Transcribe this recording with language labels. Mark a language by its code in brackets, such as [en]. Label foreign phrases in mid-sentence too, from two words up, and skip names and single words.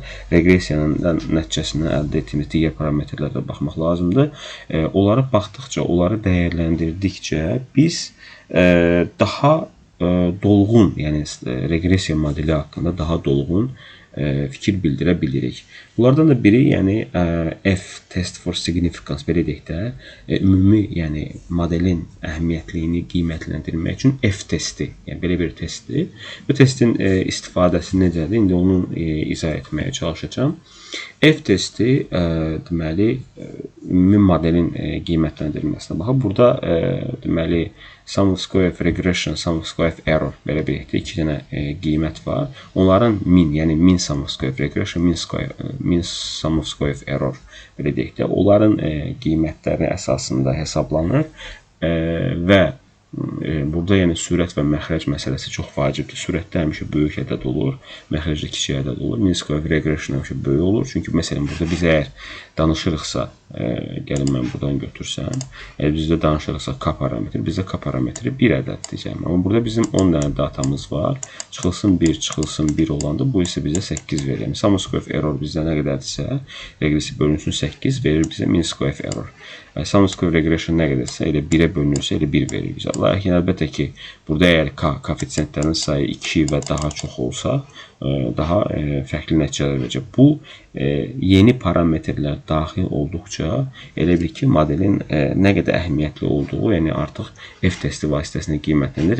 [az] Reqressiyanın nəticəsindən əldə etdiyimiz digər parametrlərə də baxmaq lazımdır. Onlara baxdıqca, onları dəyərləndirdikcə biz daha dolğun, yəni reqressiya modeli haqqında daha dolğun fikir bildirə bilirik. Bunlardan da biri, [en] F test for significance, [az] belə deyək də, ümumi, modelin əhəmiyyətliyini qiymətləndirmək üçün F testi, belə bir testdir. Bu testin istifadəsi necədir? İndi onu izah etməyə çalışacağım. F testi, deməli, ümumi modelin qiymətləndirilməsinə baxıb. Burada, [en] sum of square of regression, sum of square of error, [az] belə bir iki dənə qiymət var. [en] Onların min sum of square of regression, min sum of square of error, [az] belə deyək də, onların qiymətləri əsasında hesablanır və burada sürət və məxrəc məsələsi çox vacibdir. Sürətdə həmişə böyük ədəd olur, məxrəcdə kiçik ədəd olur. [en] Min square of regression [az] həmişə böyük olur. Çünki məsələn, burada biz əgər danışırıqsa, gəlin mən buradan götürsəm, əgər bizdə danışırıqsa K parametri, bizdə K parametri 1 ədəd diyəcəm. Amma burada bizim 10 dənə datamız var. Çıxılsın 1 olanda bu isə bizə 8 verir. [en] Sum of square of error [az] bizdə nə qədərdirsə, reqressiya bölünsün 8 verir bizə [en] min square of error. Sum of square regression [az] nə qədərsə, elə 1-ə bölünürsə, elə 1 verir bizə. Lakin əlbəttə ki, burada əgər koeffisientlərin sayı 2 və daha çox olsa, daha fərqli nəticələr verəcək. Bu, yeni parametrlər daxil olduqca, elə bil ki, modelin nə qədər əhəmiyyətli olduğu, artıq F testi vasitəsində qiymətləndirir.